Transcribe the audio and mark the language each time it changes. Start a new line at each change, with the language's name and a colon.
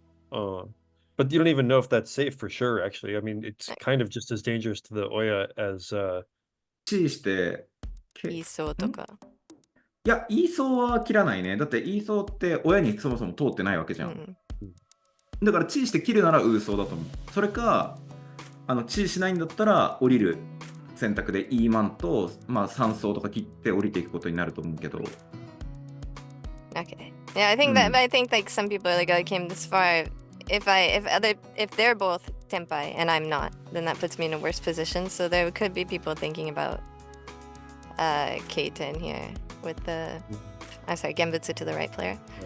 English: But you don't even know if that's safe for sure, actually. I mean, it's kind of just as dangerous to the Oya as...
Japanese: チーして、イーソーとか。いや、イーソーは切らないね。だってイーソーって親にそもそも通ってないわけじゃん。だからチーして切るならウーソーだと思う。それか、チーしないんだったら降りる選択でイーマンと、3層とか切って降りていくことになると思うけど。
English: Okay. Yeah, I think I think like some people like I came this far. If they're both Tenpai and I'm not, then that puts me in a worse position. So there could be people thinking about K10 here with the Genbutsu to the right player.